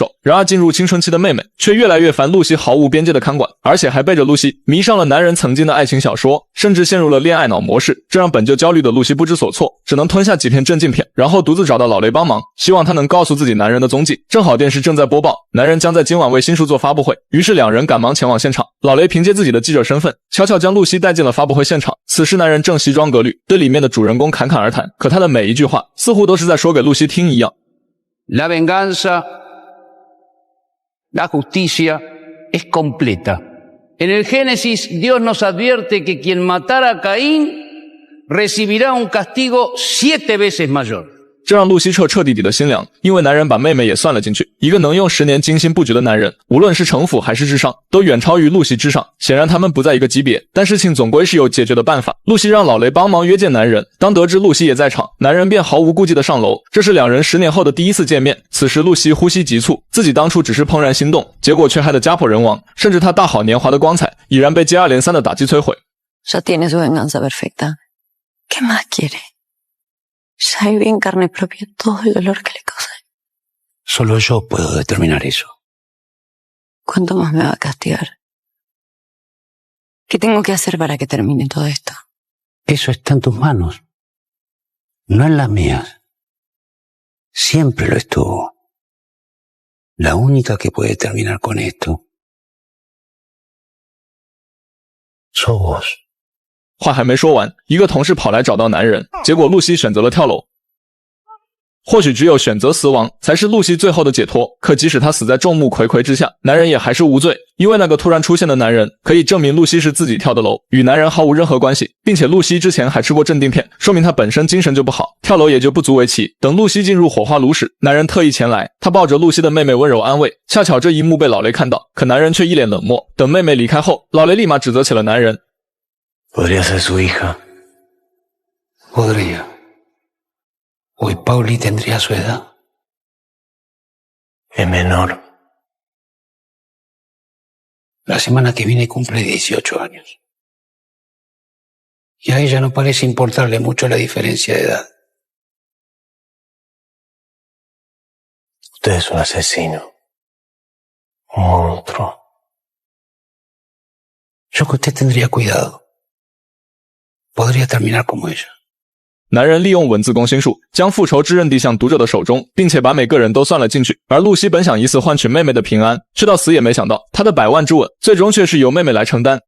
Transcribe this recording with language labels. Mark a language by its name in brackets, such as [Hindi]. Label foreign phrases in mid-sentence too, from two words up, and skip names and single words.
[Chinese] 然而进入青春期的妹妹却越来越烦露西毫无边界的看管，而且还背着露西迷上了男人曾经的爱情小说，甚至陷入了恋爱脑模式，这让本就焦虑的露西不知所措，只能吞下几片镇静片，然后独自找到老雷帮忙，希望他能告诉自己男人的踪迹。正好电视正在播报，男人将在今晚为新书做发布会，于是2人赶忙前往现场。老雷凭借自己的记者身份，悄悄将露西带进了发布会现场。此时男人正西装革履，对里面的主人公侃侃而谈，可他的每一句话似乎都是在说给露西听一样。 [Spanish] La venganza, la justicia es completa. En el Génesis, Dios nos advierte que quien matara a Caín recibirá un castigo 7 veces mayor. [Chinese] 这让露西彻底的心凉，因为男人把妹妹也算了进去。一个能用10年精心布局的男人，无论是城府还是智商，都远超于露西之上。显然他们不在一个级别，但事情总归是有解决的办法。露西让老雷帮忙约见男人，当得知露西也在场，男人便毫无顾忌地上楼。这是2人10年后的第一次见面。此时露西呼吸急促，自己当初只是怦然心动，结果却害得家破人亡，甚至她大好年华的光彩已然被接二连三的打击摧毁。 [Spanish] Ya tiene su venganza perfecta. ¿Qué más quiere? Ya viví en carne propia todo el dolor que le causé. Solo yo puedo determinar eso. ¿Cuánto más me va a castigar? ¿Qué tengo que hacer para que termine todo esto? Eso está en tus manos, no en las mías. Siempre lo estuvo. La única que puede terminar con esto [Chinese] 话还没说完，一个同事跑来找到男人，结果露西选择了跳楼。或许只有选择死亡才是露西最后的解脱，可即使她死在众目睽睽之下，男人也还是无罪，因为那个突然出现的男人可以证明露西是自己跳的楼，与男人毫无任何关系，并且露西之前还吃过镇定片，说明她本身精神就不好，跳楼也就不足为奇。等露西进入火化炉时，男人特意前来，他抱着露西的妹妹温柔安慰，恰巧这一幕被老雷看到，可男人却一脸冷漠。等妹妹离开后，老雷立马指责起了男人。 [Spanish] Podría ser su hija. Podría. Hoy Pauli tendría su edad. Es menor. La semana que viene cumple 18 años. Y a ella no parece importarle mucho la diferencia de edad. Usted es un asesino. Un monstruo. Yo que usted tendría cuidado. Podría terminar como ella. [Chinese] 男人利用文字攻心术，将复仇之刃递向读者的手中，并且把每个人都算了进去。而露西本想以此换取妹妹的平安，却到死也没想到，她的100万之吻最终却是由妹妹来承担。